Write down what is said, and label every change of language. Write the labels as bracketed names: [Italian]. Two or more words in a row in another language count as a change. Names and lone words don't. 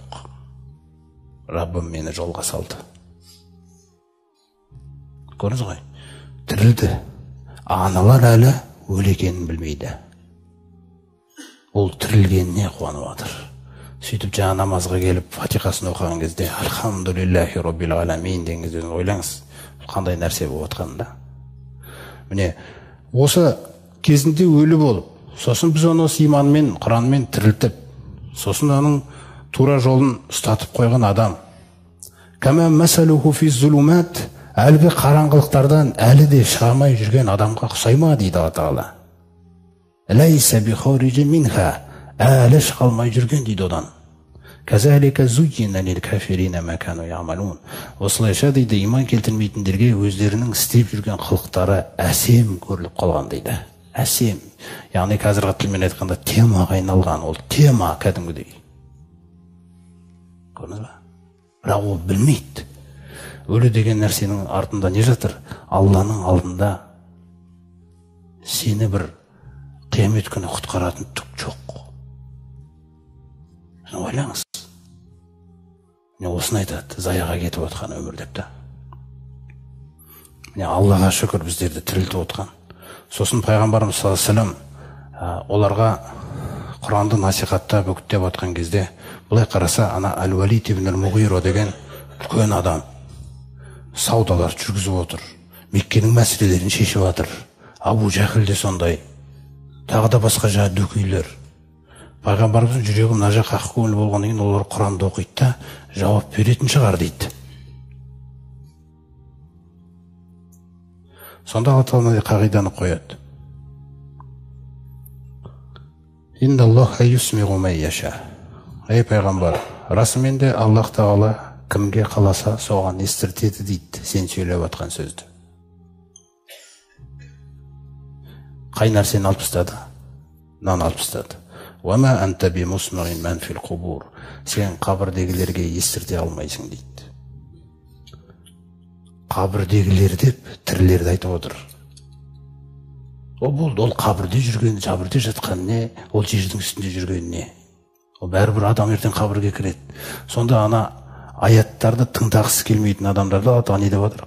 [Kazakh] Раббым мені жолға салды. Көрдіңіз ғой? Тірілді. Аналар әлі өлегенін білмейді. Ол тірілгеніне қуанып жатыр. Сөйтіп жаңа намазға келіп фатиқасын оқыған кезде [Arabic] الْحَمْدُ لِلَّهِ رَبِّ الْعَالَمِينَ [Kazakh] деген кезде ойлаңыз, қандай нәрсе болып жатқанында. Міне, осы кезінде өлі болып, сосын біз оны иманмен, Құранмен тірілтіп, сосын оның тура жолын ұстатып қойған адам. [Arabic] كَمَنْ مَثَلُهُ فِي الظُّلُمَاتِ, [Kazakh] әлгі қараңғылықтардан әлі де шығамай жүрген адамға ұқсайма дейді Алла Тағала. [Arabic] لَيْسَ بِخَارِجٍ مِنْهَا, [Kazakh] әлі шығалмай жүрген дейді одан. [Arabic] كَذَلِكَ زُيِّنَ لِلْكَافِرِينَ مَا كَانُوا يَعْمَلُونَ. [Kazakh] Осылайша дейді, иман келтірмейтіндерге өздерінің істеп жүрген қылықтары әсем көріліп қалған дейді. Әсем. Яғни қазіргі тілмен айтқанда темаға айналған, ол тема кәдімгідей. Көрдіңіз ба? Бірақ ол білмейді. Өлі деген нәрсенің артында не жатыр? Алланың алдында сені бір қиямет күні құтқаратын түк жоқ. Ойлаңыз. Осыны айтады, заяға кетіп отқан өмір деп та. Аллаға шүкір біздерді тірілтіп отқан. Сосын пайғамбарымыз [Arabic] صَلَّى اللَّهُ عَلَيْهِ وَسَلَّمَ [Kazakh] оларға Құранды насихаттап үгіттеп отқан кезде, былай қараса, ана Әл-Валид ибн Ал-Муғира деген үлкен адам саудалар жүргізіп отыр. Меккенің мәселелерін шешіп жатыр. Абу Жахил де сондай. Тағы да басқа жаңа дөкейлер. Пайғамбарымыздың жүрегі мына жаққа ақ көңіл болғаннан кейін олар Құранды оқиды да жауап беретін шығар дейді. Сонда Алла Тағала қағиданы қояды. [Arabic] إِنَّ اللَّهَ يُسْمِعُ مَنْ يَشَاءُ. [Kazakh] Ей пайғамбар, расымен де Аллах Тағала кімге қаласа соған естіртеді дейді сен сөйлеп жатқан сөзді. Қай нәрсені алып тастады? Мынаны алып тастады. [Arabic] وَمَا أَنْتَ بِمُسْمِعٍ مَنْ فِي الْقُبُورِ. [Kazakh] Сен қабірдегілерге естірте алмайсың дейді. Қабірдегілер деп тірілерді айтып отыр. Ол болды, ол қабірде жүрген, жабірде жатқан не, ол жердің үстінде жүрген не. Ол бәрібір адам ертең қабірге кіреді. Сонда ана аяттарды тыңдағысы келмейтін адамдарды Алла Тағала не деп отыр?